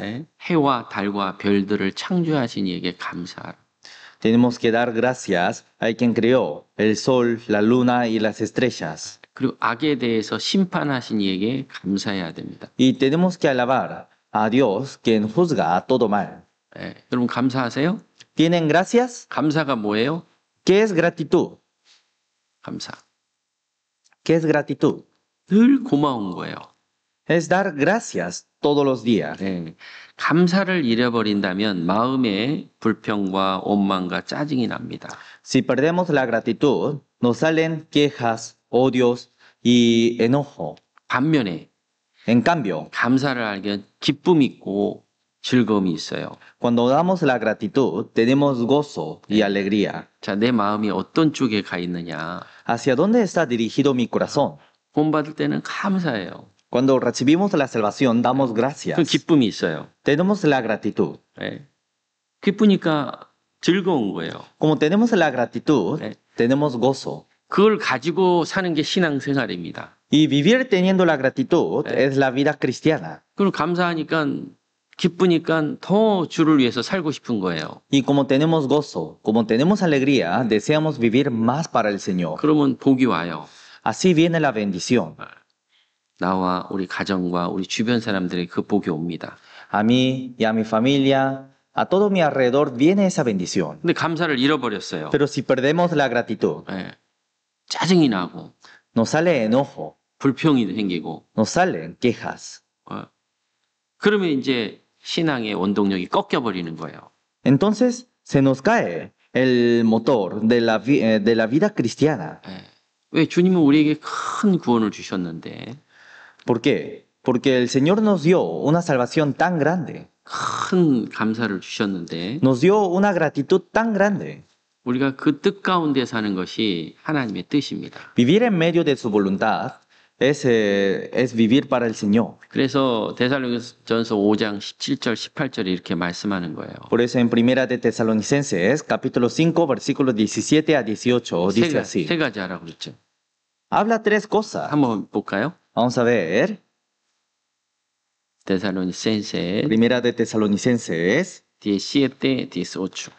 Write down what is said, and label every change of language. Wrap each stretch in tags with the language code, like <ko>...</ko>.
<ko>예, 해와 달과 별들을 창조하신 이에게 감사하라.</ko> <es>Tenemos que dar gracias a quien creó el sol, la luna y las estrellas.</es> <ko>그리고 악에 대해서 심판하신 이에게 감사해야 됩니다.</ko> <es>Y tenemos que alabar a Dios quien juzga a todo mal.</es> <ko>예, 여러분 감사하세요?</ko> <es>¿Tienen gracias?</es> <ko>감사가 뭐예요?</ko> <es>¿Qué es gratitud?</es> <ko>감사.</ko> <es>¿Qué es gratitud?</es> <ko>늘 고마운 거예요.</ko> <es>Es dar gracias todos los días.</es> <ko>예, 감사를 잃어버린다면 마음에 불평과 원망과 짜증이 납니다.</ko> <es>Si perdemos la gratitud, nos salen quejas, odios y enojo.</es> <ko>반면에</ko> <es>En cambio,</es> <ko>감사를 알면 기쁨이 있고 즐거움이 있어요.</ko> <es>cuando damos la gratitud, tenemos gozo y alegría.</es> <ko>자, 내 마음이 어떤 쪽에 가 있느냐.</ko> <es>¿Hacia dónde está dirigido mi corazón?</es> <ko>구원받을 때는 감사해요.</ko> <es>Cuando recibimos la salvación, damos</es> <ko>그</ko> <es>gracias.</es> <ko>기쁨이 있어요.</ko> <es>Tenemos la gratitud.</es> <ko>예. 기쁘니까 즐거운 거예요.</ko> <es>Como tenemos la gratitud,</es> <ko>네.</ko> <es>tenemos gozo.</es> <ko>그걸 가지고 사는 게 신앙생활입니다.</ko> <es>Y vivir teniendo la gratitud es la vida cristiana.</es> <ko>그럼 감사하니까 기쁘니까 더 주를 위해서 살고 싶은 거예요.</ko> <es>Y como tenemos gozo, como tenemos alegría, deseamos vivir más para el Señor.</es> <ko>그러면 복이 와요.</ko> <es>Así viene la bendición.</es> <ko>나와 우리 가정과 우리 주변 사람들에게 그 복이 옵니다.</ko> <es>A mí y a mi familia A todo mi alrededor viene esa bendición.</es> <ko>근데 감사를 잃어버렸어요.</ko> <es>Pero si perdemos la gratitud,</es> <ko>예. 짜증이 나고</ko> <es>nos sale enojo,</es> <ko>불평이 생기고</ko> <es>nos salen quejas.</es> <ko>그러면 이제 신앙의 원동력이 꺾여버리는 거예요.</ko> <es>Entonces se nos cae el motor de la vida cristiana.</es> <ko>예. 왜 주님은 우리에게 큰 구원을 주셨는데</ko> <es>¿Por qué? Porque el Señor nos dio una salvación tan grande,</es> <ko>큰 감사를 주셨는데</ko> <es>nos dio una gratitud tan grande.</es> <ko>우리가 그 뜻 가운데 사는 것이 하나님의 뜻입니다.</ko> <es>Vivir en medio de su voluntad es vivir para el Señor.</es> <ko>그래서 데살로니가전서 5장 17절 18절에 이렇게 말씀하는 거예요.</ko> <es>Por eso en Primera de Tesalonicenses, capítulo 5, versículos 17 a 18, dice así.</es> <ko>세 가지 하라고 그랬죠.</ko> <es>Habla tres cosas.</es> <ko>한번 볼까요?</ko> <es>Vamos a ver.</es> <ko>데살로니센세</ko> <es>Primera de Tesalonicenses, 17, 18.</es>